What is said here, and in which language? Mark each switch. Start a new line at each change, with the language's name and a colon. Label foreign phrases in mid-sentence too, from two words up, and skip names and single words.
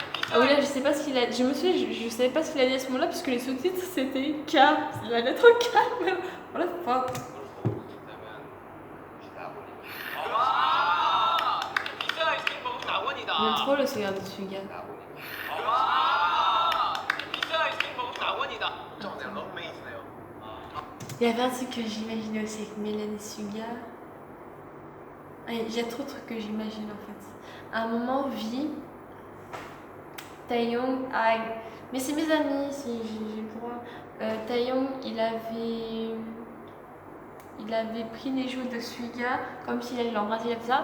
French: Ah oui, là, je sais pas ce qu'il a. Je me souviens, je savais pas ce qu'il a dit à ce moment-là, puisque les sous-titres c'était K. C'est la lettre K. Voilà, fuck.
Korean: 피자 아이스크림 먹으면 낙원이다.
French: J'aime trop le sourire de Suga.
Korean: 피자 아이스크림 먹으면 낙원이다. 네, 런메이트네요.
French: Il y avait un truc que j'imaginais aussi avec Mélène et Suga. Il y a trop de trucs que j'imagine en fait. À un moment, vie, Taeyong, mais c'est mes amis, si j'ai le droit. Taeyong, il avait pris les joues de Suga comme s'il allait l'embrasser comme ça.